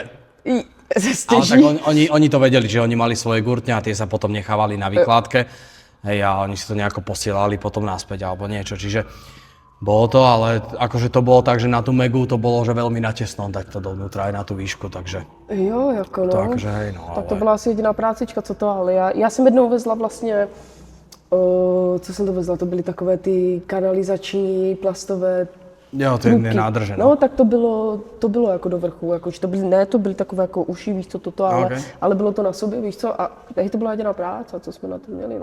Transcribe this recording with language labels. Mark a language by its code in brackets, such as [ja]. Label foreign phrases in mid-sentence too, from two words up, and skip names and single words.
[sk] Ale tak oni to vedeli, že oni mali svoje gurtne a tie sa potom nechávali na výkladke. Hej, a oni si to nejako posielali potom naspäť alebo niečo, čiže bolo to, ale akože to bolo tak, že na tú Megu to bolo, že veľmi natesno dať to dovnútra aj na tú výšku, takže... [cs] Jo, jako no. [sk] To akože hej, no, [cs] Tak to ale... byla asi jediná prácička, co to, ale já jsem jednou vezla vlastně, co jsem to vezla, to byly takové ty kanalizační plastové Jo, to je nádrže, no. Tak to bylo jako do vrchu, jako, že to byly takové jako uši, víš co, toto, ale bylo to na sobě, víš co, a tady to byla jediná práce, co jsme na to měli, no.